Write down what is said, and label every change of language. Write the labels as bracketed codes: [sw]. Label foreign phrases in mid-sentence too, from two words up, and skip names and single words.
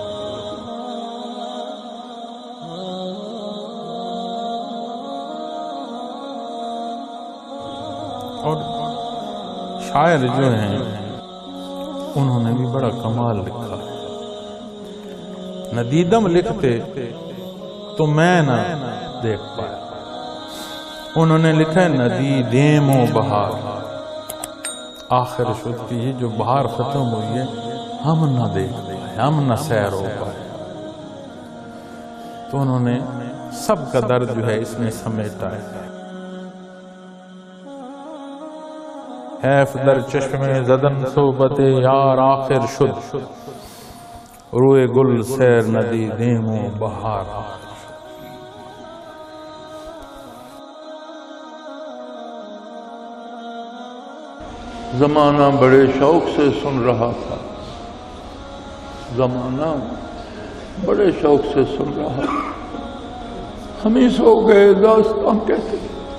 [ur] اور شاعر جو ہیں انہوں نے بھی بڑا کمال لکھا ہے. ندیدم لکھتے تو میں نہ دیکھ پایا. انہوں نے لکھا ہے [fa] ندیدم و بہار آخر شد [ur] کہ یہ جو بہار ختم ہوئی ہے ہم نہ دیکھ پائے، ہم نہ سیر ہو پائے. تو انہوں نے سب کا درد جو ہے اس میں سمیٹا ہے. [fa] حیف در چشم زدن صحبت یار آخر شد. روئے گل سیر ندی دیمو بہار آخر شد. [ur] زمانہ بڑے شوق سے سن رہا تھا، زمانہ بڑے شوق سے سن رہا تھا. ہم ہی سو گئے داستان کہتے